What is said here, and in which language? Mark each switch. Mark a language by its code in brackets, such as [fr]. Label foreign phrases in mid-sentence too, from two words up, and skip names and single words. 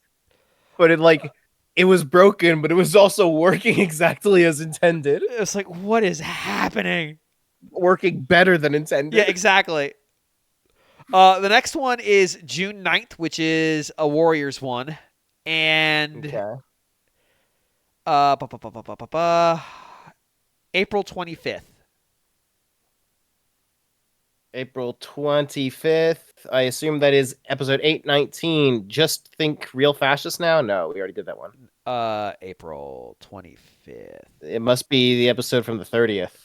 [en] But it was broken, but it was also working exactly as intended. It was like, what is happening? Working better than Yeah, intended. exactly. The next one is June 9th, which is a Warriors one. And Okay. uh, ba, ba, ba, ba, ba, ba, April 25th. April 25th. I assume that is episode 819. Just think real fascist now? No, we already did that one. April 25th. It must be the episode from the 30th.